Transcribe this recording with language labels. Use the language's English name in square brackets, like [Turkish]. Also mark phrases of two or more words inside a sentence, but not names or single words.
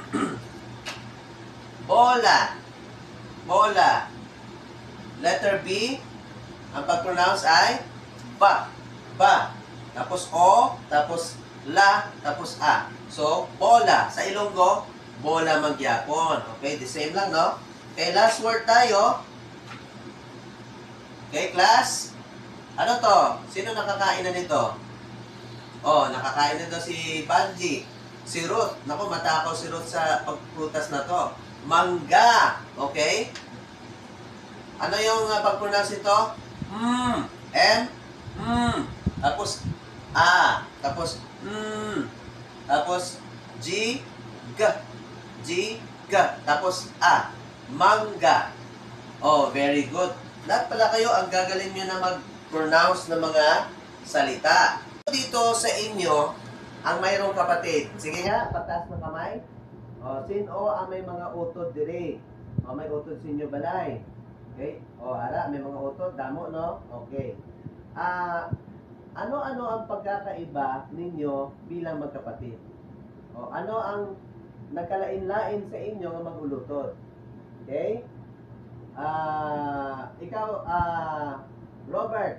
[Filipino] Bola. Letter B. Ang pag-pronounce ay ba. Tapos O. Tapos la. Tapos A. So, bola. [Hiligaynon] Sa Ilonggo, bola magyapon. [English] Okay? The same lang, no? Okay, last word tayo. Okay, class? [Filipino] Ano to? Sino nakakain na nito? Nakakain na to si Banji. Si Ruth. Naku, matakaw si Ruth sa pagprutas na to. Mangga. Okay? Ano yung pag-pronounce ito? Tapos A. Tapos Tapos G. Tapos A. Mangga. [English] Very good. [Filipino] Lahat pala kayo ang gagaling nyo na mag-pronounce ng mga salita. Dito sa inyo ang mayroong kapatid? Sige nga, pataas ng kamay. [Hiligaynon] O, sino ang may mga utod dire? O, may utod sa inyo balay. Okay? O, ara, may mga utod. Damo, no? Okay. [Filipino] Ano-ano ang pagkakaiba ninyo bilang magkapatid? [Hiligaynon] O, ano ang nagkalain-lain sa inyo ng magulutod? [Filipino] Okay? Ikaw, Robert.